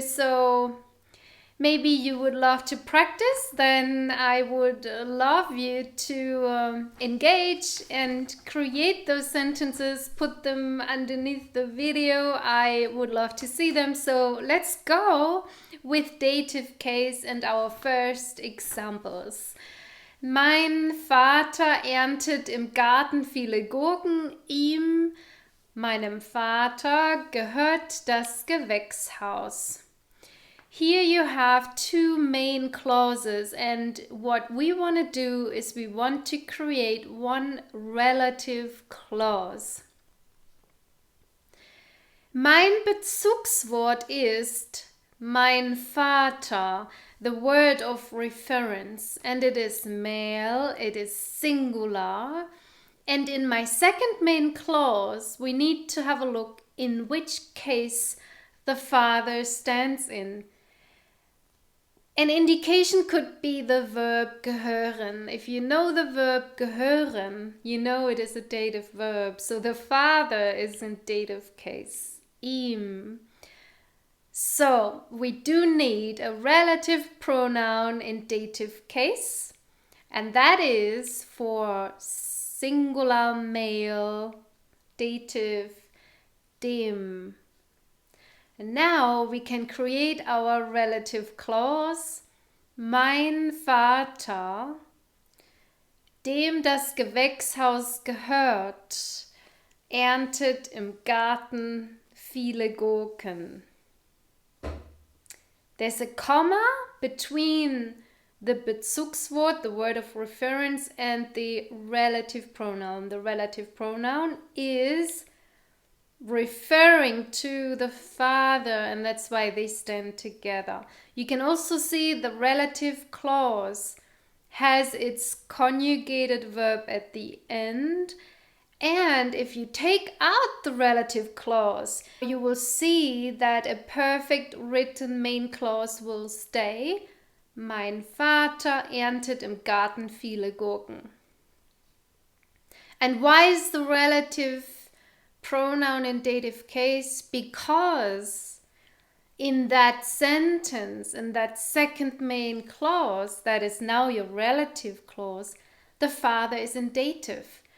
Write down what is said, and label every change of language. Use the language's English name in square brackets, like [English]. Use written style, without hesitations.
[English] So maybe you would love to practice, then I would love you to engage and create those sentences, put them underneath the video. I would love to see them. So let's go with dative case and our first examples. [German] Mein Vater erntet im Garten viele Gurken. Ihm, meinem Vater, gehört das Gewächshaus. [English] Here you have two main clauses, and what we want to do is we want to create one relative clause. [German] Mein Bezugswort ist mein Vater, [English] the word of reference, and it is male, it is singular. And in my second main clause, we need to have a look in which case the father stands in. An indication could be the verb gehören. If you know the verb gehören, you know it is a dative verb. So the father is in dative case. Ihm. So we do need a relative pronoun in dative case. And that is for singular male dative dem. And now we can create our relative clause. [German] Mein Vater, dem das Gewächshaus gehört, erntet im Garten viele Gurken. [English] There's a comma between the Bezugswort, the word of reference, and the relative pronoun. The relative pronoun is referring to the father, and that's why they stand together. You can also see the relative clause has its conjugated verb at the end, and if you take out the relative clause, you will see that a perfect written main clause will stay. [German] Mein Vater erntet im Garten viele Gurken. [English] And why is the relative pronoun in dative case? Because in that sentence, in that second main clause, that is now your relative clause, the father is in dative.